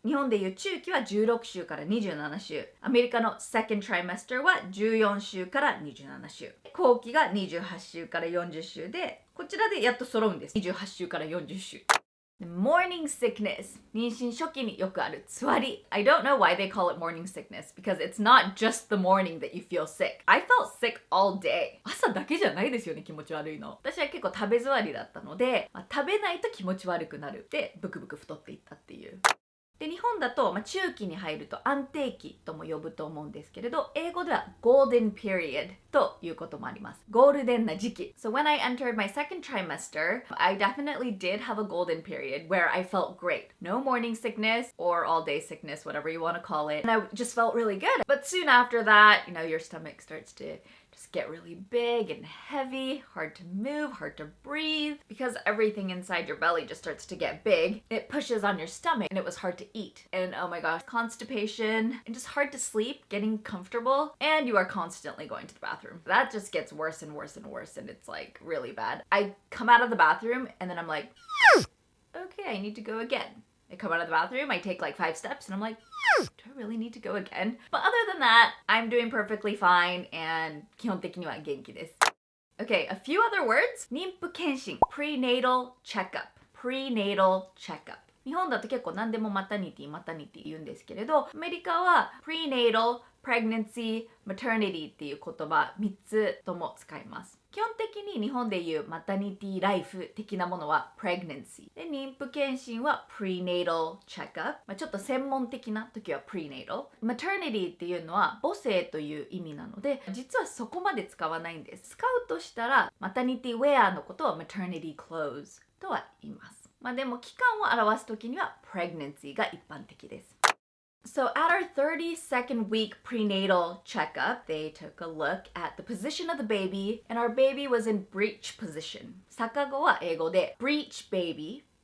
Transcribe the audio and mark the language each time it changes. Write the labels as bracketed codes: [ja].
[ja] 日本でいう中期は16週から27週、アメリカの second trimester は14週から27週、後期が28週から40週で、こちらでやっと揃うんです。 28週から40週。 Morning sickness 妊娠初期によくあるつわり。 [en] I don't know why they call it morning sickness because it's not just the morning that you feel sick. I felt sick all day. [ja] 朝だけじゃないですよね、気持ち悪いの。私は結構食べ座りだったので、食べないと気持ち悪くなるでブクブク太っていったっていう。で、日本だと、中期に入ると安定期とも呼ぶと思うんですけれど、英語では golden period ということもあります。ゴールデンな時期。 [en] So when I entered my second trimester, I definitely did have a golden period where I felt great. No morning sickness or all day sickness, whatever you want to call it. And I just felt really good. But soon after that, your stomach starts to just get really big and heavy, hard to move, hard to breathe, because everything inside your belly just starts to get big. It pushes on your stomach and it was hard to eat. And oh my gosh, constipation and just hard to sleep, getting comfortable, and you are constantly going to the bathroom. That just gets worse and worse and worse, and it's like really bad. I come out of the bathroom and then I'm like, okay, I need to go again. I come out of the bathroom, I take like 5 steps and I'm like, do I really need to go again? But other than that, I'm doing perfectly fine and [ja] 基本的には元気です。 [en] Okay, a few other words. [ja] 妊婦検診 prenatal checkup prenatal checkup 日本だと結構何でもマタニティ言うんですけれど、アメリカは prenatal, pregnancy, maternity っていう言葉3つとも使います。基本的に日本でいうマタニティライフ的なものは pregnancy で、妊婦検診は prenatal checkup、ちょっと専門的な時は prenatal。 maternity っていうのは母性という意味なので、実はそこまで使わないんです。使うとしたらマタニティウェアのことを maternity clothes とは言います。でも期間を表す時には pregnancy が一般的です。 [en] So at our 32nd week prenatal checkup, they took a look at the position of the baby, and our baby was in breech position. [ja] 逆子は英語で [en] breech baby